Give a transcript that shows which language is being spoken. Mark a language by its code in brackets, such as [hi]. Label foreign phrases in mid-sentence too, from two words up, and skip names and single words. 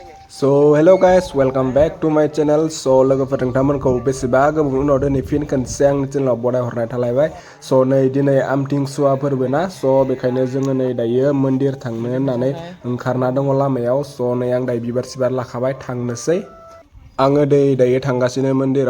[en] So hello guys, welcome back to my channel. [brx] So लोगोफोर नोंथांमोनखौ बेसेबा गोबावनि उनाव दिनै फिन खनसे आंनि चेनेलाव बराय हरनाय थालायबाय. So नै दिनै आमथिसुवा फोरबो ना, so बेखायनो जोङो नै दायो मन्दिर थांनो होननानै ओंखारना दङ लामायाव. So नै आं दायो बिबार सिबार लाखाबाय, थांनोसै. आङो दायो थांगासिनो मन्दिराव.